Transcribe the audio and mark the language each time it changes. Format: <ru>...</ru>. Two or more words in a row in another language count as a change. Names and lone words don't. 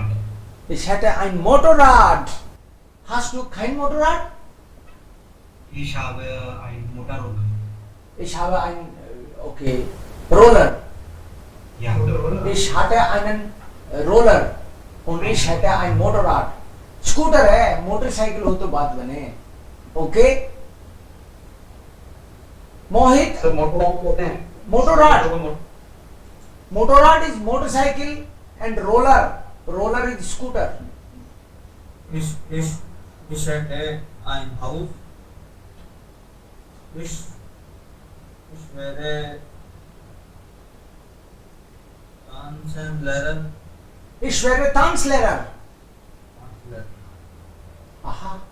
<de>Ich hätte ein Motorrad. Hast du kein Motorrad? Ich habe ein Motorroller. Ich habe ein, okay, Roller. Ja. Ich hatte einen Roller und ich hätte ein Motorrad.</de> <hi>स्कूटर है, मोटरसाइकिल हो तो बात बने. ओके मोहित. सर मोटरसाइकिल कहते हैं.</hi> <de>Motorrad.</de> <en>Motorrad is motorcycle and roller. Roller is scooter.</en> <de>Ich hätte ein Haus. Ich wäre Tanzlehrer. Ich wäre Tanzlehrer. Aha.</de>